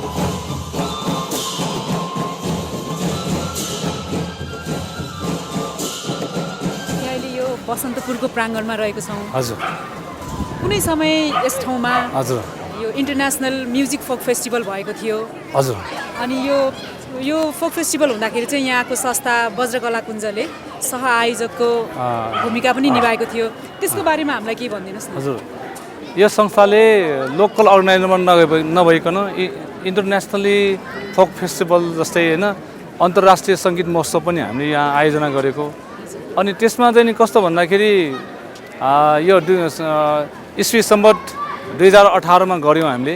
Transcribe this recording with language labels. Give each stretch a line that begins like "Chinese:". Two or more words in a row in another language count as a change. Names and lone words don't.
Nepali: अहिले यो बसन्तपुरको प्राङ्गणमा रहेको छौँ हजुर कुनै समय यस ठाउँमा हजुर
English: यो International Music Folk Festival
Nepali: भएको थियो हजुर अनि यो
English: folk festival
Nepali: हुँदाखेरि चाहिँ यहाँको संस्था वज्र कलाकुञ्जले सह आयोजकको भूमिका पनि निभाएको थियो त्यसको बारेमा हामीलाई के भनिदिनुहोस् न हजुर यो संस्थाले
English: local organizerमा
Nepali: नभइकन
English: internationally folk festival
Nepali: जस्तै होइन अन्तर्राष्ट्रिय सङ्गीत महोत्सव पनि हामीले यहाँ आयोजना गरेको अनि त्यसमा चाहिँ नि कस्तो भन्दाखेरि यो इस्वी सम्बत 2018मा गऱ्यौँ हामीले।